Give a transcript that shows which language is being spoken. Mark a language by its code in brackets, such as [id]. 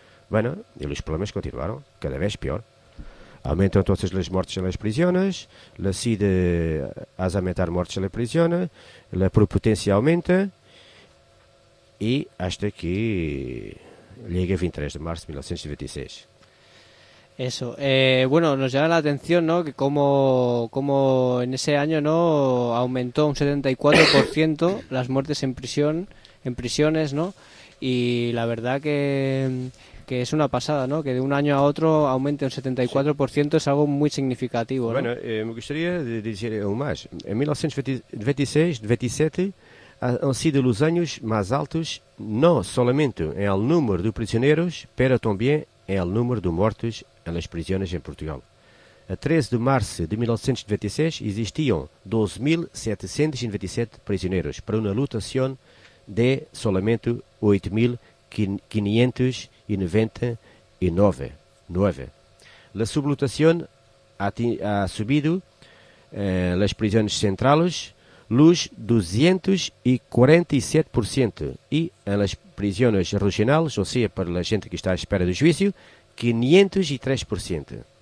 [pt] Bueno, e os problemas continuaram, cada vez pior. Aumentam todas as mortes nas prisões, a CIDE as aumentar mortes nas prisões, a propotência aumenta e [es] hasta que [pt] chega 23 de março de 1926. [es] Eso, bueno, nos llama la atención, ¿no? Que como en ese año, ¿no? Aumentó un 74% las muertes en prisiones, ¿no? Y la verdad que es una pasada, ¿no? Que de un año a otro aumente un 74% es algo muy significativo, ¿no? Bueno, me gustaría decir aún más. En 1926-27 han sido los años más altos, no solamente en el número de prisioneros, pero también en el número de muertos [pt] nas prisões em Portugal. A 13 de março de 1926 existiam 12.727 prisioneiros para uma lotação de [es] solamente [pt] 8.599. A sublotação [es] ha subido [pt] nas prisões centrais luz 247% e nas prisões regionais, ou seja, para a gente que está à espera do juízo, 503%.